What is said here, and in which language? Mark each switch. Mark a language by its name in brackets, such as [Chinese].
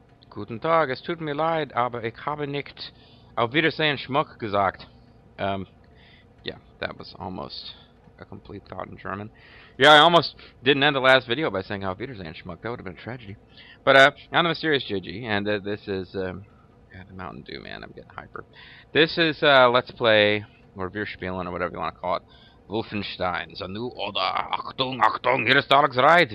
[German] Guten Tag, es tut mir leid, aber ich habe nicht auf Wiedersehen Schmuck gesagt. [English] Yeah, that was almost a complete thought in German. Yeah, I almost didn't end the last video by saying [German] auf Wiedersehen Schmuck. [English] That would have been a tragedy. But, I'm the Mysterious JG, and this is, yeah, the Mountain Dew, man. I'm getting hyper. This is, Let's Play, or [German] Wir Spielen, [English] or whatever you want to call it. Wolfenstein The New Order. [German] Achtung, Achtung, hier ist Alex Wright.